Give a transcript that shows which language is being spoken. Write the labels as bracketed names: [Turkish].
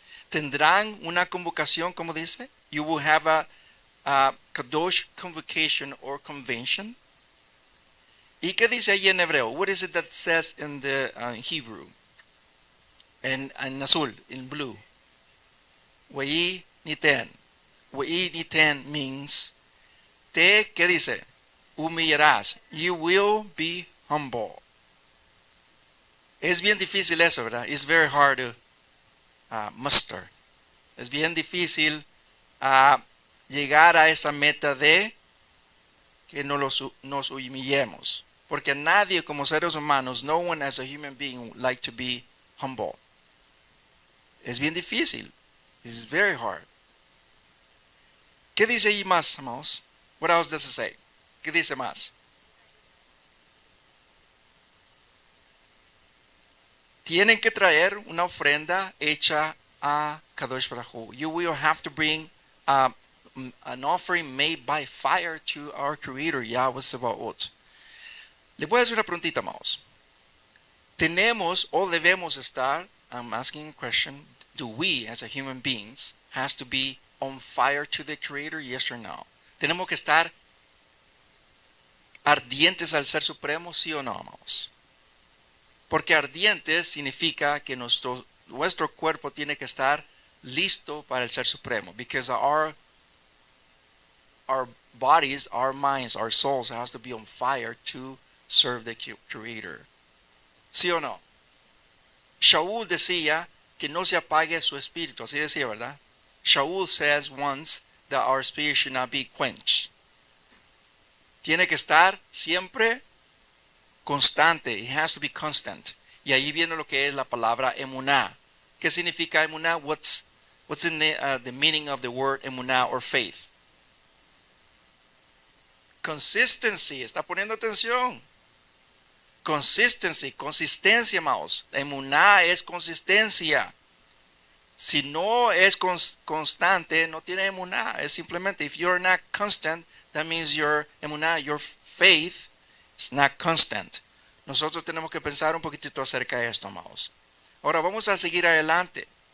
[Spanish] Tendrán una convocación, ¿cómo dice? [English] You will have a kadosh convocation or convention. [Spanish] ¿Y qué dice ahí en hebreo? [English] What is it that says in the Hebrew? [Spanish] En azul, [English] in blue. [Spanish] Wei niten. Wei niten [English] means [Spanish] ¿qué dice? Humillarás. [English] You will be humble. [Spanish] Es bien difícil eso, ¿verdad? [English] It's very hard to muster. [Spanish] Es bien difícil llegar a esa meta de que nos humillemos. Porque nadie como seres humanos, [English] no one as a human being would like to be humble. [Spanish] Es bien difícil. [English] It's very hard. [Spanish] ¿Qué dice ahí más, amados? [English] What else does it say? [Spanish] ¿Qué dice más? Tienen que traer una ofrenda hecha a Kadosh Baruch Hu. [English] You will have to bring an offering made by fire to our Creator, Yahweh Sebaot. [Spanish] Le voy a hacer una preguntita, amados. Tenemos o debemos estar, [English] I'm asking a question, do we as a human beings has to be on fire to the Creator, yes or no? [Spanish] Tenemos que estar ardientes al Ser Supremo, sí o no, amados. Porque ardientes significa que nuestro cuerpo tiene que estar listo para el Ser Supremo. [English] Because our bodies, our minds, our souls has to be on fire to serve the Creator. [Spanish] ¿Sí o no? Shaul decía que no se apague su espíritu. Así decía, ¿verdad? [English] Shaul says once that our spirit should not be quenched. [Spanish] Tiene que estar siempre constante. [English] It has to be constant. [Spanish] Y ahí viene lo que es la palabra emuná. ¿Qué significa emuná? [English] What's the meaning of the word emuná or faith? Consistency. [Spanish] ¿Está poniendo atención? [English] Consistency. [Spanish] Consistencia, amados. Emuná es consistencia. Si no es constante, no tiene emuná. Es simplemente, [English] if you're not constant, that means your emuná, your faith, is not constant. [Spanish] Nosotros tenemos que pensar un poquitito acerca de esto, amados. Ahora vamos a seguir adelante.